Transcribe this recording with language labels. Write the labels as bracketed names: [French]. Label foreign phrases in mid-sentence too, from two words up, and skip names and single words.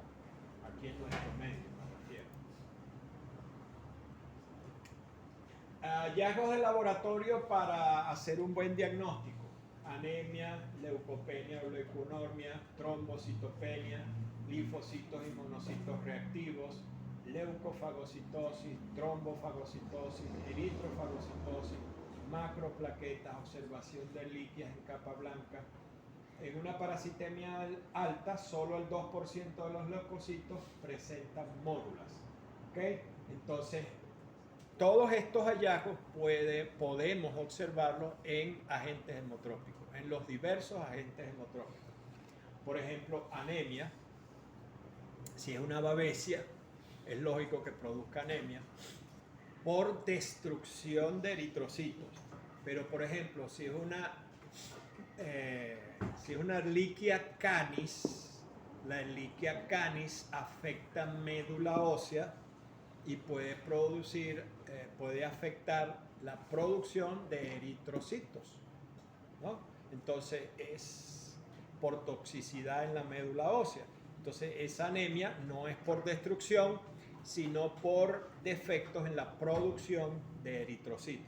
[Spanish] Aquí en nuestro medio me refiero. Hallazgos de laboratorio para hacer un buen diagnóstico: anemia, leucopenia o leuconormia, trombocitopenia, linfocitos y monocitos reactivos, leucofagocitosis, trombofagocitosis, eritrofagocitosis, macroplaquetas, observación de Ehrlichias en capa blanca. En una parasitemia alta, solo el 2% de los leucocitos presentan mórulas. ¿Okay? Entonces, todos estos hallazgos podemos observarlos en agentes hemotrópicos, en los diversos agentes hemotrópicos. Por ejemplo, anemia. Si es una babesia, es lógico que produzca anemia por destrucción de eritrocitos. Pero, por ejemplo, si es una Ehrlichia canis, la Ehrlichia canis afecta médula ósea y puede afectar la producción de eritrocitos, ¿no? Entonces es por toxicidad en la médula ósea. Entonces esa anemia no es por destrucción, sino por defectos en la producción de eritrocitos.